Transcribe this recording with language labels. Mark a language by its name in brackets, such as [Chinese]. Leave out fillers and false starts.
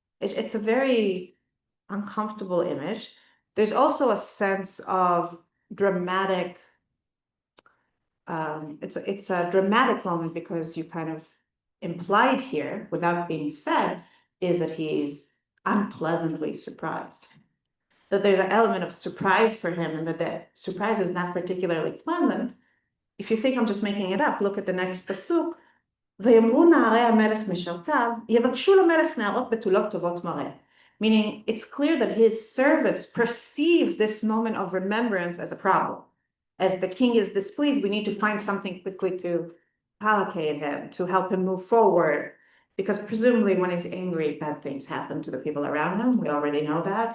[English] It's a very uncomfortable image. There's also a sense of dramatic, it's a dramatic moment because you kind of implied here, without being said, is that he's unpleasantly surprised. That there's an element of surprise for him, and that the surprise is not particularly pleasant. If you think I'm just making it up, look at the next pasuk. [Hebrew] ויאמרו נערי המלך משרתיו, יבקשו למלך נערות בתולות טובות מראה. [English] Meaning, it's clear that his servants perceive this moment of remembrance as a problem. As the king is displeased, we need to find something quickly to placate him, to help him move forward. Because presumably when he's angry, bad things happen to the people around him. We already know that.